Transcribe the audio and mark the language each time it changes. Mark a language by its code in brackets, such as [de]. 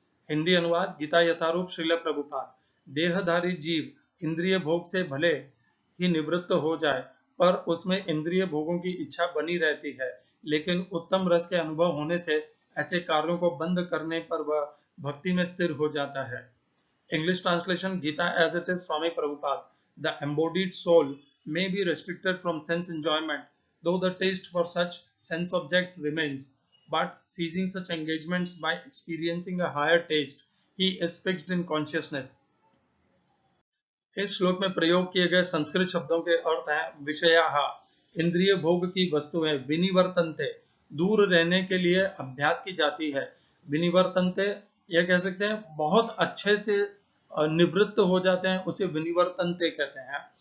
[hi] हिंदी अनुवाद गीता यथारूप श्रील प्रभुपाद। देहधारी जीव इंद्रिय भोग से भले ही निवृत्त हो जाए, पर उसमें इंद्रिय भोगों की इच्छा बनी रहती है, लेकिन उत्तम रस के अनुभव होने से ऐसे कार्यों को बंद करने पर वह भक्ति में स्थिर हो जाता है। [en] English translation Gita as it is Swami Prabhupada. The embodied soul may be restricted from sense enjoyment, though the taste for such sense objects remains. But ceasing such engagements by experiencing a higher taste, he is fixed in consciousness. [hi] इस श्लोक में प्रयोग किए गए संस्कृत शब्दों के अर्थ हैं विषयाः, इंद्रिय भोग की वस्तुएं, विनिवर्तन्ते, दूर रहने के लिए अभ्यास की जाती है। विनिवर्तन्ते यह कह सकते हैं बहुत अच्छे से निवृत्त हो जाते हैं, उसे विनिवर्तन्ते कहते हैं।